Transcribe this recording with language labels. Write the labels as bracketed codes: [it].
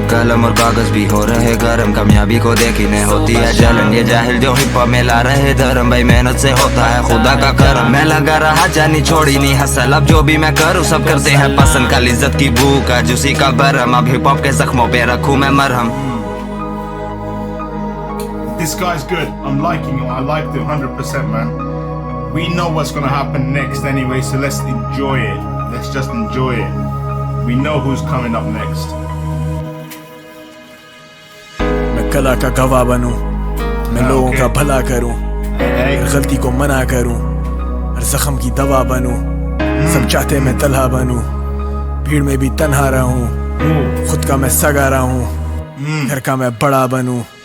[hi] कलम और कागज भी हो रहे गरम कामयाबी को देखी नहीं होती है जलन ये जाहिल जो हिप हॉप में ला रहे धर्म भाई मेहनत से होता है खुदा का करम मैं लगा रहा जानी छोड़ी नहीं हसल अब जो भी मैं करूँ सब करते हैं पसंद कल इज्जत की भूख आज उसी का भरम अब हिप हॉप के जख्मों पे रखूँ मैं मरहम. [en] This guy's good. I'm liking him. I liked him 100%, man. We know what's gonna happen next anyway, so let's enjoy it. Let's just enjoy it. We know who's coming up next. [hi] मैं कला का गवाह बनूं मैं लोगों का भला करूं हर गलती को मना करूं हर जख्म की दवा बनूं सब चाहते मैं तलहा बनूं भीड़ में भी तन्हा रहूं खुद का मैं सगा रहूं घर का मैं बड़ा बनूं